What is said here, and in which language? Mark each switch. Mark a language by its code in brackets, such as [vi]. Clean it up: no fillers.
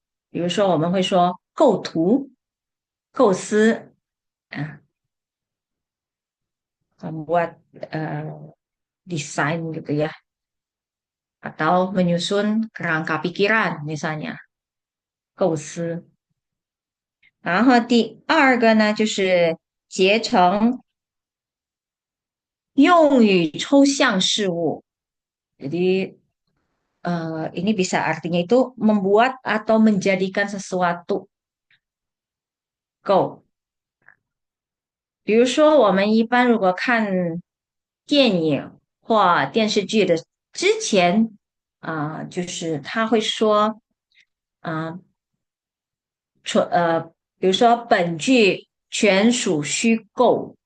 [zh] 比如说，我们会说构图、构思啊， [id] membuat desain gitu ya，atau menyusun kerangka pikiran misalnya， [zh] 构思。然后第二个呢，就是结成用于抽象事物。 [id] Jadi ini bisa artinya itu membuat atau menjadikan sesuatu。 [zh] 构。比如说，我们一般如果看电影或电视剧的之前就是他会说啊、比如说本剧全属虚构。